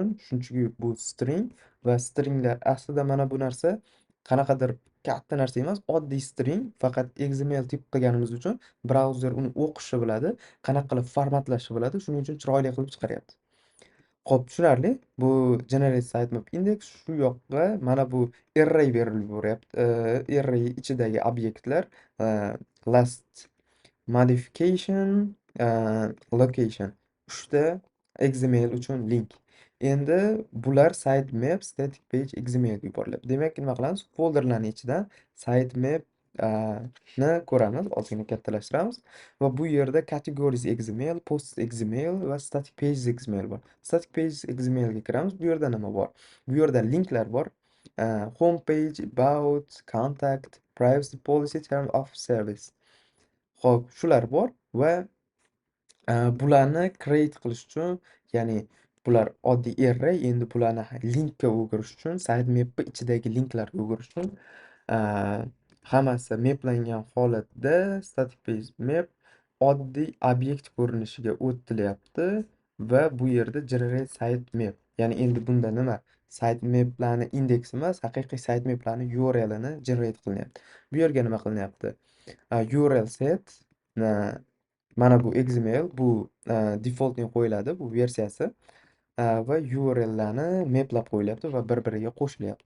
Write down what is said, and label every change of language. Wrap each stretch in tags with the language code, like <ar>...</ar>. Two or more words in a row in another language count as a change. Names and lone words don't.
<uz>Chunki bu string va stringlar aslida mana bu narsa qanaqadir katta narsa emas, oddiy string, faqat XML tip qilganimiz uchun brauzer uni o'qishni biladi, qanaqa qilib formatlashni biladi, shuning uchun chiroyli qilib chiqaryapti. Xo'p, tushunarli. Bu</uz> <en>generate sitemap index</en> <uz>shu yoqqa mana bu array berilib yuboryapti. Array ichidagi obyektlar</uz> <en>last modification,</en> <uz>location. 3 ta XML uchun link. Endi bular</uz> <en>sitemap static page XML</en> <uz>ga yuboriladi. Demak, nima qilamiz? Folderlarning ichidan sitemap ni ko'ramiz. Ozgina kattalashtiramiz va bu yerda</uz> <en>categories XML, posts XML</en> <uz>va</uz> <en>static pages XML</en> <uz>bor.</uz> <en>Static pages XML</en> <uz>ga kiramiz. Bu yerda nima bor? Bu yerda linklar bor.</uz> <en>Home page, about, contact, privacy policy, terms of service.</en> <uz>Xo'p, shular bor va bularni create qilish uchun, ya'ni bular oddiy array, endi bularni linkka o'girish uchun, sitemapni ichidagi linklarga o'girish uchun hammasi maplangan holatda</uz> <en>static page map</en> <uz>oddiy obyekt ko'rinishiga o'tilyapti va bu yerda</uz> <en>generate sitemap.</en> <uz>Ya'ni endi bunda nima? Sitemaplarni indeksi emas, haqiqiy sitemaplarni URLini generate qilinyapti. Bu yerga nima qilinyapti?</uz> <en>URL set</en> <uz>mana bu XML bu defaultning qo'yiladi bu versiyasi va URLlarni maplab qo'yilyapti va bir-biriga qo'shilyapti.</uz>